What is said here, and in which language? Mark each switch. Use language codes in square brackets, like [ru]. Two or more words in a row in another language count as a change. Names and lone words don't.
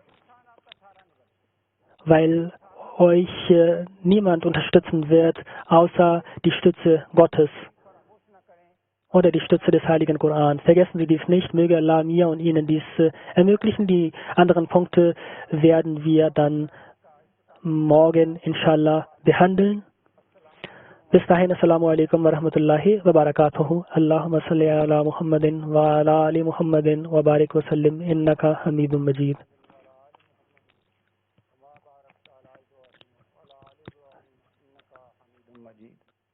[de] Weil euch niemand unterstützen wird, außer die Stütze Gottes oder die Stütze des Heiligen Koran. Vergessen Sie dies nicht, möge Allah mir und Ihnen dies ermöglichen. Die anderen Punkte werden wir dann morgen, inshallah, behandeln. Bis dahin, [ar] السلام عليكم ورحمة الله وبركاته. اللهم صل على محمد وعلى آل محمد وبارك وسلم إنك حميد مجيد. Majid.